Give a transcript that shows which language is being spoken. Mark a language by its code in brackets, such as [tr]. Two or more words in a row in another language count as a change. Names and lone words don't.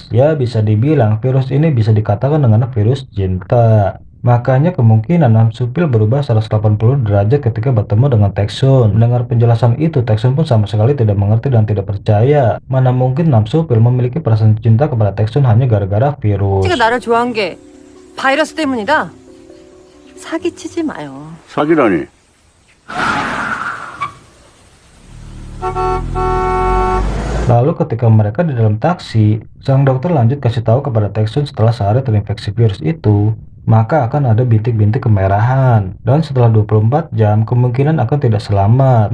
[id] Ya bisa dibilang virus ini bisa dikatakan dengan virus cinta. Makanya kemungkinan Nam Soo-pil berubah 180 derajat ketika bertemu dengan Taesun. Mendengar penjelasan itu, Taesun pun sama sekali tidak mengerti dan tidak percaya. Mana mungkin Nam Soo-pil memiliki perasaan cinta kepada Taesun hanya gara-gara virus. [ko] 제가 나를 좋아한 게 바이러스 때문이다. 사기치지 마요. 사기라니. [id] Lalu ketika mereka di dalam taksi, sang dokter lanjut kasih tahu kepada Taesun setelah sehari terinfeksi virus itu, maka akan ada bintik-bintik kemerahan. Dan setelah 24 jam, kemungkinan akan tidak selamat.